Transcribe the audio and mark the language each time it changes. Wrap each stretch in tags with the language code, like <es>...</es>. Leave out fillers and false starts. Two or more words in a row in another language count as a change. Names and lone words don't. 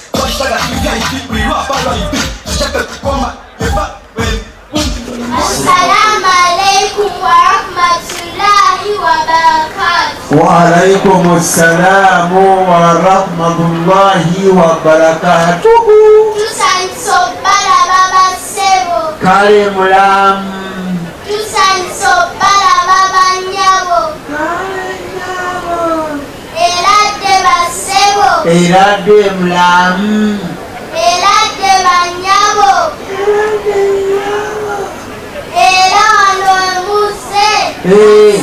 <en>Washtaka VIP, we rap around it. Chaka koma, eba,</en> <ar>السلام عليكم ورحمة الله وبركاته. وعليكم السلام ورحمة الله وبركاته.</ar> <lg>Tusansobala baba sebo. Kale mulamu. Tusansobala baba nyabo. Elade basebo. Elade mulamu. Elade banyabo. Era wano muse.</lg>